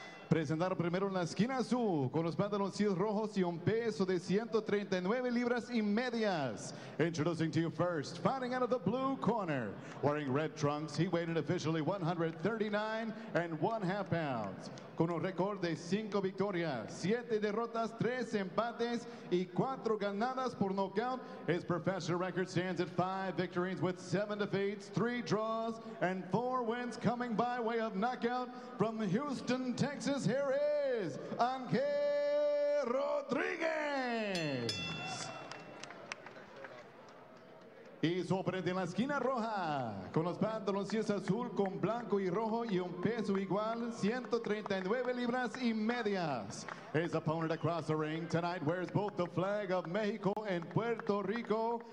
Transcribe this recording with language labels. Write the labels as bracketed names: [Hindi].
[Spanish] Presentar primero en la esquina azul con los pantaloncillos rojos y un peso de 139 libras y medias. [English] Introducing to you first, fighting out of the blue corner, wearing red trunks, he weighed in officially 139 1/2 pounds. [Spanish] Con un récord de 5 victorias, 7 derrotas, 3 empates y 4 ganadas por nocaut, [English] his professional record stands at 5 victories with 7 defeats, 3 draws, and 4 wins coming by way of knockout. From Houston, Texas, here is Ángel Rodríguez. [Spanish] Y su oponente en la esquina roja, con los pantaloncillos azul con blanco y rojo y un peso igual, 139 libras y medias. [English] His opponent across the ring tonight wears both the flag of Mexico and Puerto Rico.